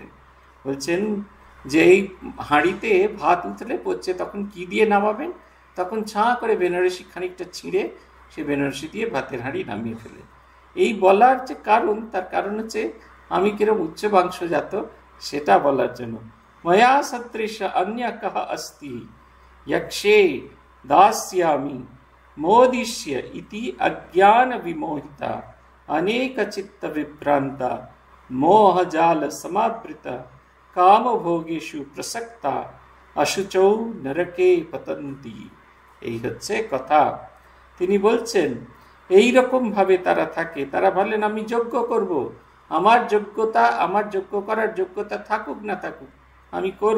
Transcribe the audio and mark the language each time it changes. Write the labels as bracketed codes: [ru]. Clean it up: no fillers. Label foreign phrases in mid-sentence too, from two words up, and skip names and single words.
[bn] বলছেন যে এই হাঁড়িতে ভাত উতলে পড়ছে তখন কি দিয়ে নামাবেন? তখন ছাঁ করে বেনারসি খানিকটা ছিঁড়ে সে বেনারসি দিয়ে ভাতের হাঁড়ি নামিয়ে ফেলে। এই বলার যে কারণ, তার কারণ হচ্ছে আমি কিরম উচ্চ বংশজাত সেটা বলার জন্য। [sa] ময়া সদৃশ অন্য কহ अस्ति यक्षे दास्यामि मोदिष्य इति अज्ञान विमोहिता अनेक चित्त विभ्रांता मोहजाल समावृता কামভোগেষু প্রসক্তা অশুচৌ নরকে পতন্তি। [bn] এই হচ্ছে কথা। তিনি বলছেন এই রকম ভাবে তারা থাকে। তারা বলেন আমি যজ্ঞ করব, আমার যোগ্যতা, আমার যজ্ঞ করার যোগ্যতা থাকুক না থাকুক আমি করব।